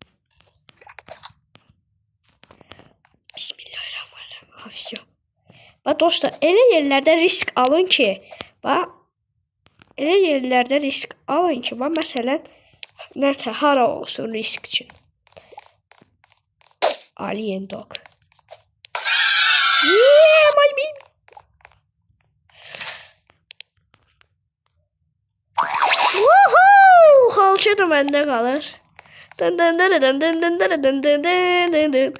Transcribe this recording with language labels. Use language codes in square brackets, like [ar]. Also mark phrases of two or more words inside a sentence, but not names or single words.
[ar] Bismillahirrahmanirrahim. Hafizyo. [az] Bax dostlar, elə yerlərdə risk alın ki, bax, elə yerlərdə risk alın ki, bax, məsələn, nətə, hara olsun risk üçün. [en] Alien dog. Yeah, my baby. Woohoo! [az] Xalça da məndə qalır. Dın dın dın dın dın dın dın dın dın dın dın dın.